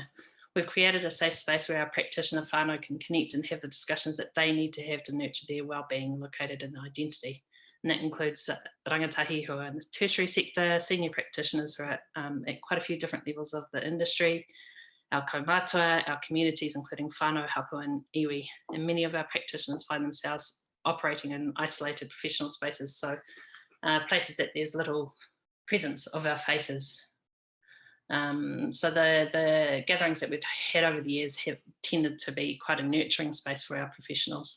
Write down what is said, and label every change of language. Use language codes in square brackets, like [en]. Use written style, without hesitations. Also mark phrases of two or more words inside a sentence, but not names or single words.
[en] We've created a safe space where our practitioner whānau can connect and have the discussions that they need to have to nurture their wellbeing located in identity. And that includes rangatahi who are in the tertiary sector, senior practitioners who are at quite a few different levels of the industry, our kaumātua, our communities, including [mi] whānau, hapu [en] and iwi. And many of our practitioners find themselves operating in isolated professional spaces, so places that there's little presence of our faces. So the gatherings that we've had over the years have tended to be quite a nurturing space for our professionals.